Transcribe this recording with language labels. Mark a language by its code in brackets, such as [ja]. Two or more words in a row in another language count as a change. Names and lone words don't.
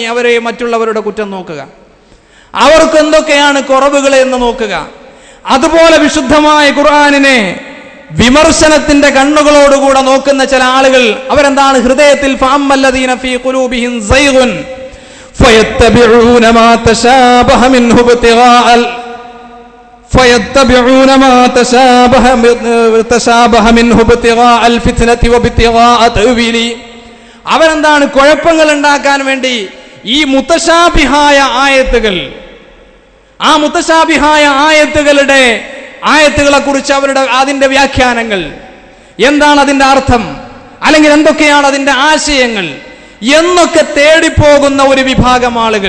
[ml] അവരെ മറ്റുള്ളവരുടെ കുറ്റം നോക്കുക, അവർക്ക് എന്തൊക്കെയാണ് കുറവുകൾ എന്ന് നോക്കുക. അതുപോലെ വിശുദ്ധമായ ഖുർആനിനെ വിമർശനത്തിന്റെ കണ്ണുകളോടുകൂടെ നോക്കുന്ന ചില ആളുകൾ, അവരെന്താണ്? [ar] ഹൃദയത്തിൽ فأما الذين في قلوبهم زيغ فيتبعون ما تشابه منه ابتغاء فيتبعون ما تشابه منه ابتغاء الفتنة وابتغاء تأويله. [ml] അവരെന്താണ്? കുഴപ്പങ്ങൾ ഉണ്ടാക്കാൻ വേണ്ടി ഈ മുതശാബിഹായ ആയത്തുകൾ, ആ മുതശാബിഹായ ആയത്തുകളെ കുറിച്ച് അവരുടെ അതിന്റെ വ്യാഖ്യാനങ്ങൾ എന്താണ്, അതിന്റെ അർത്ഥം, അല്ലെങ്കിൽ എന്തൊക്കെയാണ് അതിന്റെ ആശയങ്ങൾ എന്നൊക്കെ തേടിപ്പോകുന്ന ഒരു വിഭാഗം ആളുകൾ.